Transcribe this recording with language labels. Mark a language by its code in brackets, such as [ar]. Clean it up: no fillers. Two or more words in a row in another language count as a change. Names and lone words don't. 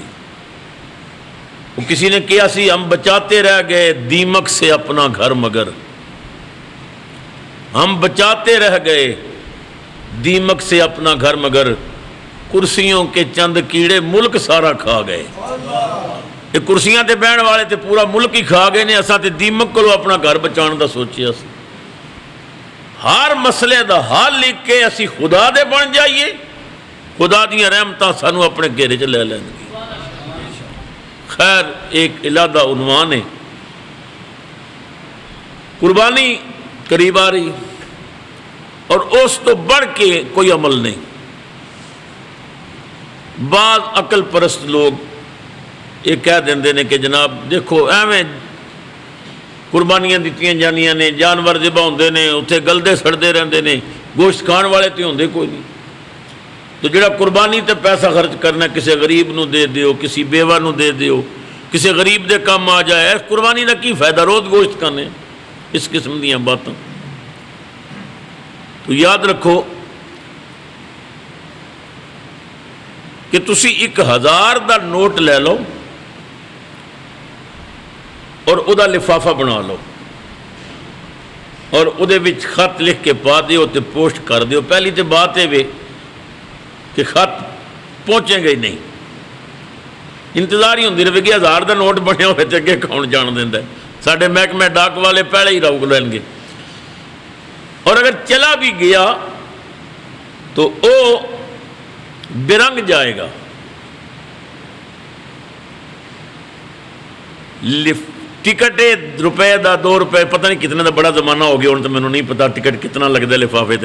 [ur] وہ [pa] کسی نے کیا سی [ur] ہم بچاتے رہ گئے دیمک سے اپنا گھر مگر, ہم بچاتے رہ گئے دیمک سے اپنا گھر مگر, کرسیوں کے چند کیڑے ملک سارا کھا گئے. [pa] یہ کرسیاں تے بہن والے تے پورا ملک ہی کھا گئے نے. اساں تے دیمک کو اپنا گھر بچان دا سوچیا سی. ہر مسئلے دا حل لکھ کے اسی خدا دے بن جائیے, خدا دیاں رحمتاں سانو اپنے گھیرے چ لے لیں گی. [ur] خیر ایک علیحدہ عنوان ہے. [pa] قربانی قریب آ رہی اور اس تو بڑھ کے کوئی عمل نہیں. بعض عقل پرست لوگ یہ کہہ دیندے نے کہ جناب دیکھو ایویں قربانیاں دیتیاں جانیاں نے, جانور ذبح ہوندے نے, اتنے گلدے سڑتے رہندے نے, گوشت کھان والے تو ہوندے کوئی نہیں. تو جڑا قربانی تے پیسہ خرچ کرنا کسی غریب نو دے دیو, کسی بیوہ نو دے دیو, کسی غریب دے کام آ جائے. اس قربانی دا کی فائدہ, روز گوشت کھانے. اس قسم دیاں باتاں. تو یاد رکھو کہ تسی 1,000 دا نوٹ لے لو اور او دا لفافہ بنا لو اور او دے وچ خط لکھ کے پا دیو تے پوسٹ کر دیو. پہلی تے بات ہے وے کہ خط پہنچیں گے ہی نہیں. انتظار ہی ہوندی رہے گی 1,000 دا نوٹ بنیا ہوئے تے اگے کون جان دیندا ہے. ساڈے محکمہ ڈاک والے پہلے ہی روک لین گے. اور اگر چلا بھی گیا تو او برنگ جائے گا. ٹکٹ روپے دا 2 روپے پتہ نہیں کتنے دا, بڑا زمانہ ہو گیا ہوں تو مینوں نہیں پتا [ur] ٹکٹ کتنا لگتا ہے [pa] لفافے تے.